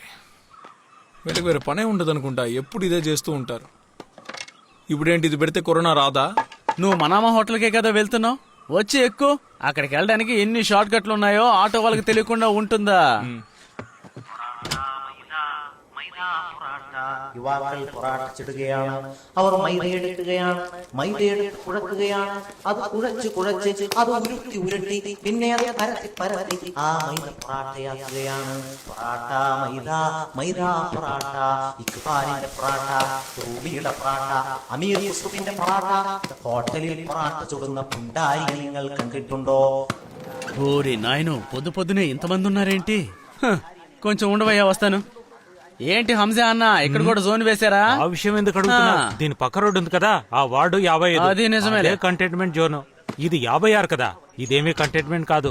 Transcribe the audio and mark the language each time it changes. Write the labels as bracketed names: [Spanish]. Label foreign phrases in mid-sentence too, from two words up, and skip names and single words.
[Telugu] వీళ్ళకి వేరే పనే ఉండదు అనుకుంటా, ఎప్పుడు ఇదే చేస్తూ ఉంటారు. ఇప్పుడేంటి, ఇది పెడితే కరోనా రాదా? నువ్వు మనామా హోటల్కే కదా వెళ్తున్నావు, వచ్చి ఎక్కు. అక్కడికి వెళ్ళడానికి ఎన్ని షార్ట్ కట్లు ఉన్నాయో ఆటో వాళ్ళకి తెలియకుండా ఉంటుందా? [Malayalam] യുവാക്കൾ പൊറാട്ടിച്ചിടുകയാണ്. അവർ മൈദയെടുക്കുകയാണ്, മൈദയെടുത്ത് കുഴക്കുകയാണ്. അത് കുഴച്ച് അത് ഉരുട്ടി പിന്നെ അത് പരത്തി ആ മൈദ പൊറാട്ടയാക്കുകയാണ്. പൊറാട്ട മൈദ, മൈദ പൊറാട്ട, ഇക്ബാലിന്റെ പൊറാട്ട, റൂബിയുടെ പൊറാട്ട, അമീർ യൂസുഫിന്റെ പൊറാട്ട. ഹോട്ടലിൽ പൊറാട്ട ചുടുന്ന പുണ്ടാരി നിങ്ങൾ കണ്ടിട്ടുണ്ടോ? [Telugu] ఓరి నాయను పొద్దు పొద్దునే ఇంతమంది ఉన్నారేంటి? హ, కొంచెం ఉండవయ్యా వస్తాను. ఏంటి హంసా అన్న ఇక్కడ కూడా జోన్ వేశారా? ఆ విషయం ఎందుకు అడుగుతున్నా? దీని పక్క రోడ్డు ఉంది కదా, ఆ వార్డు 55. అది నిజమేలే. [English] containment zone. [Telugu] ఇది 56 కదా, ఇదేమీ కంటైన్మెంట్ కాదు.